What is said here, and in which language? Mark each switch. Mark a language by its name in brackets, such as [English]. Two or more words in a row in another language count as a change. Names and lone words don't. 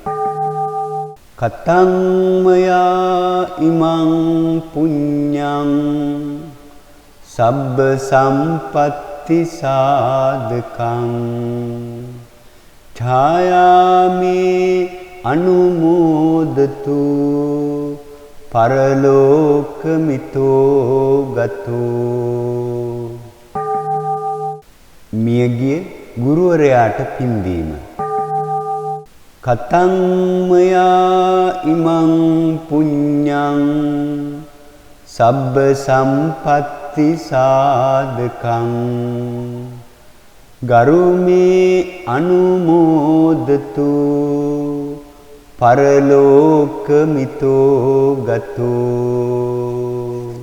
[Pali] කතං මයා ඉමං පුඤ්ඤං සබ්බ සම්පත්ති සාධකං ඡායාමේ අනුමෝදතු පරලෝකමිතෝ ගතෝ. [Sinhala] මියගිය ගුරුවරයාට පින් දීම. [Pali] කතං මයා ඉමං පුඤ්ඤං සබ්බ සම්පත්ති සාධකං ගරුමේ අනුමෝදතු පරලෝකමිතෝ ගතෝ.